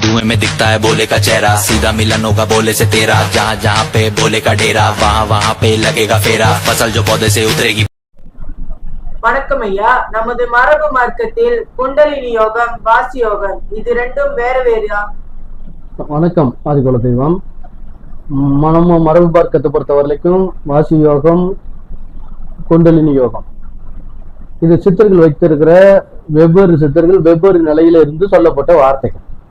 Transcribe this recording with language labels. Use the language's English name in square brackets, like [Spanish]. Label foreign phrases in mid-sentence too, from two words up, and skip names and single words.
[Hindi] धुएं में दिखता है भोले का चेहरा, सीधा मिलन होगा भोले से तेरा, जहाँ जहाँ पे भोले का डेरा वहाँ वहाँ पे लगेगा फेरा, फसल जो पौधे से उतरेगी। [Tamil] வணக்கம் ஐயா. நமது மரபு மார்க்கத்தில் குண்டலினி யோகம், வாசி யோகம் இது ரெண்டும் வேற வேறயா? வணக்கம் ஆதிகுல தெய்வம். நம்ம மரபு மார்க்கத்தை பொறுத்த வரைக்கும் வாசி யோகம், குண்டலினி யோகம் இது சித்தர்கள் வைத்திருக்கிற வெவ்வேறு சித்தர்கள் வெவ்வேறு நிலையில இருந்து சொல்லப்பட்ட வார்த்தைகள்.